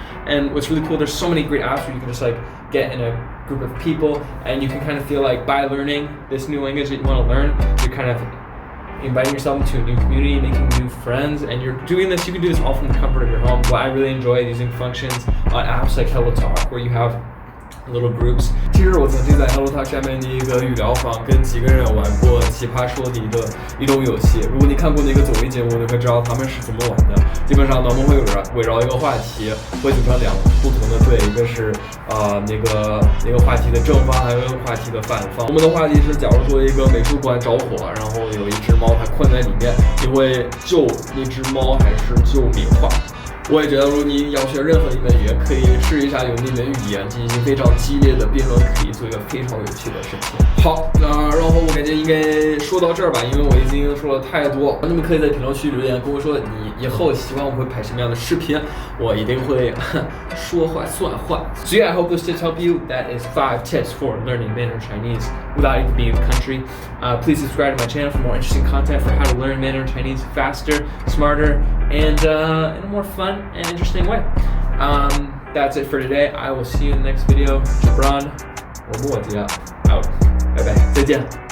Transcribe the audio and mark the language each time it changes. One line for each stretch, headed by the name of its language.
English: And what's really cool, there's so many great apps where you can just get in a group of people, and you can kind of feel by learning this new language that you want to learn, you're kind of inviting yourself into a new community, making new friends, and you're doing this, you can do this all from the comfort of your home. What I really enjoy using functions on apps like Hello Talk, where you have little groups.
Chinese: 其实我曾经在 Hello Talk 下面的一个语聊房跟几个人玩过奇葩说的一种游戏。如果你看过那个综艺节目，你会知道他们是怎么玩的。基本上呢，我们会围绕一个话题，会组成2不同的队，一个是那个话题的正方，还有一个话题的反方。我们的话题是，假如说一个美术馆着火，然后有一只猫还困在里面，你会救那只猫还是救名画？我也觉得，如果你要学任何一门语言，可以试一下用那门语言进行非常激烈的辩论，可以做一个非常有趣的事情。好，然后我感觉应该说到这儿吧，因为我已经说了太多。那么可以在评论区留言跟我说，你以后希望我会拍什么样的视频，我一定会说话算话。
English: So yeah, I hope those tips help you. That is 5 tips for learning Mandarin Chinese without even being in the country. Please subscribe to my channel for more interesting content for how to learn Mandarin Chinese faster, smarter, and in a more fun and interesting way. That's it for today. I will see you in the next video. Jabran, or out. Bye bye. 再见。